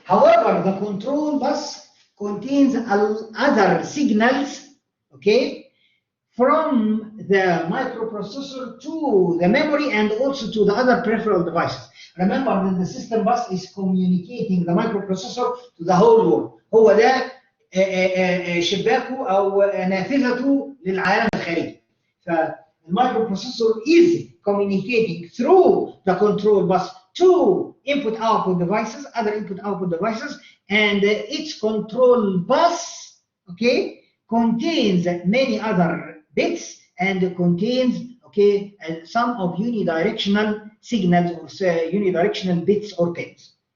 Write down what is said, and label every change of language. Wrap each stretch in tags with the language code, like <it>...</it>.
<en>However, the control bus contains other signals, okay, from the microprocessor to the memory and also to the other peripheral devices. Remember that the system bus is communicating the microprocessor to the whole world.</en> <ar>هو ده شباكه أو نافذته للعالم الخارجي.</ar> <en>فالمicroprocessor is communicating through the control bus to input-output devices, other input-output devices, and its control bus, okay, contains many other bits and contains, okay, some of unidirectional signals or unidirectional bits or pins.</en>